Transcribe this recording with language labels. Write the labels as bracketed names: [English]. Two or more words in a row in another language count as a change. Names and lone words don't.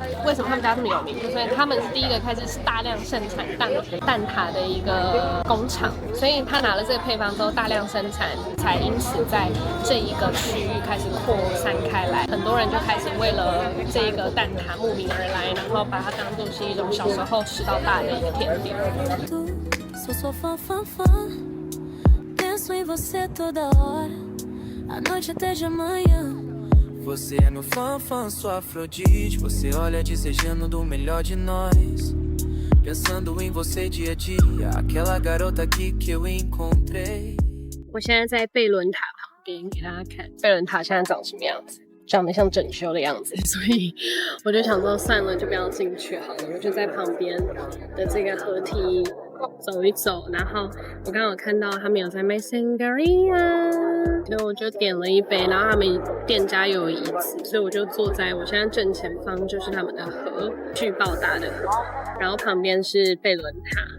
[Chinese] 为什么他们家这么有名？就是因为他们是第一个开始大量生产蛋挞的一个工厂，所以他拿了这个配方之后大量生产，才因此在这一个区域开始扩散开来。很多人就开始为了这个蛋挞慕名而来，然后把它当作是一种小时候吃到大的一个甜点。 [Portuguese] Você é meu fã, sou Afrodite. Você olha desejando do melhor de nós. Pensando em você dia a dia, aquela garota aqui que eu encontrei. [Chinese] 我现在在贝伦塔旁边给大家看，贝伦塔现在长什么样子？长得像整修的样子，所以我就想说算了，就不要进去好了，我就在旁边的这个河堤走一走，然后我刚好看到他们有在卖 sangria， 所以我就点了一杯，然后他们店家又有椅子，所以我就坐在我现在正前方就是他们的河，巨爆大的河，然后旁边是贝伦塔。